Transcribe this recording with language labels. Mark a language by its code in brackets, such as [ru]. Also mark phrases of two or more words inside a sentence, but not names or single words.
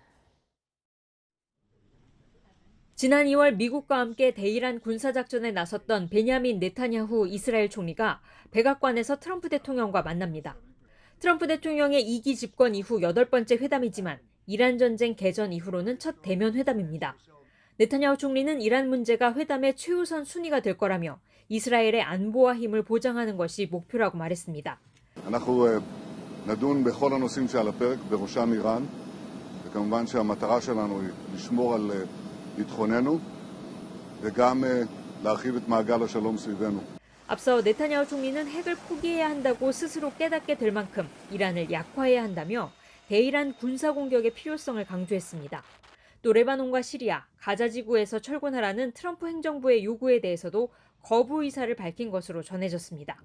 [ko] 지난 2월 미국과 함께 대이란 군사작전에 나섰던 베냐민 네타냐후 이스라엘 총리가 백악관에서 트럼프 대통령과 만납니다. 트럼프 대통령의 2기 집권 이후 8번째 회담이지만 이란 전쟁 개전 이후로는 첫 대면 회담입니다. 네타냐후 총리는 이란 문제가 회담의 최우선 순위가 될 거라며 이스라엘의 안보와 힘을 보장하는 것이 목표라고 말했습니다. [he] נדון בכל הנושאים שעל הפרק, בראשם איראן, וכמובן שהמטרה שלנו היא לשמור על ביטחוננו וגם להרחיב את מעגל השלום סביבנו. [ko] 앞서 네타냐후 총리는 핵을 포기해야 한다고 스스로 깨닫게 될 만큼 이란을 약화해야 한다며 대이란 군사 공격의 필요성을 강조했습니다. 또 레바논과 시리아, 가자 지구에서 철군하라는 트럼프 행정부의 요구에 대해서도 거부 의사를 밝힌 것으로 전해졌습니다.